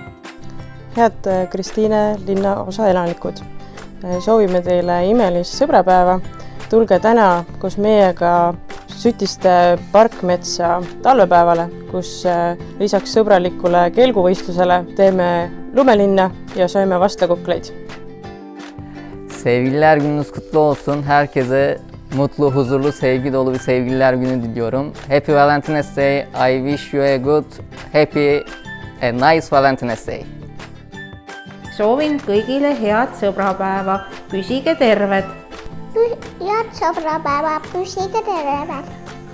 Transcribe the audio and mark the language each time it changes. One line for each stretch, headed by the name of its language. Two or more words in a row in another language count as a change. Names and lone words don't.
Estonian: Head Kristiine linnaosa elanikud! Soovime teile imelist sõbrapäeva! Tulge täna koos meiega Sütiste parkmetsa talvepäevale, kus lisaks sõbralikule kelguvõistlusele teeme lumelinna ja sööme vastakukleid.
Turkish: Sevgililer gününüz kutlu olsun. Herkese mutlu, huzurlu, sevgi dolu bir sevgililer günü diliyorum.
English: Happy Valentine's Day. I wish you a good, happy and nice Valentine's Day.
Estonian: Soovin kõigile head sõbrapäeva. Püsige terved! Head sõbrapäeva, püsige terved!